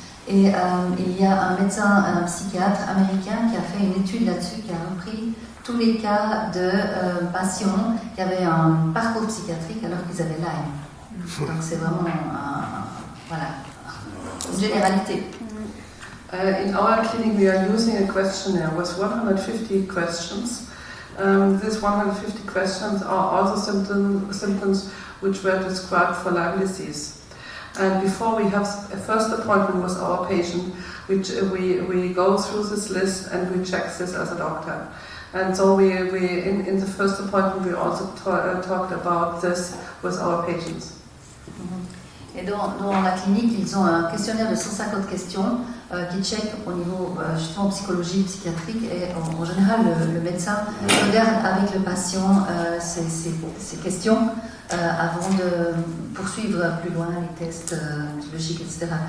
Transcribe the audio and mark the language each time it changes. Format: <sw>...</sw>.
<fr>Il y a un médecin, un psychiatre américain qui a fait une étude là-dessus, qui a repris tous les cas de patients qui avaient un parcours psychiatrique alors qu'ils avaient Lyme. Donc c'est vraiment une généralité.</fr> <en>In our clinic we are using a questionnaire with 150 questions. These 150 questions are also symptoms which were described for Lyme disease. And before we have a first appointment with our patient, we go through this list and we check this as a doctor. And so in the first appointment we also talked about this with our patients.</en> <fr>Et dans la clinique, ils ont un questionnaire de 150 questions qui check au niveau justement psychologie, psychiatrique, et en général le médecin regarde avec le patient ces questions avant de poursuivre plus loin les tests biologiques, etc.</fr>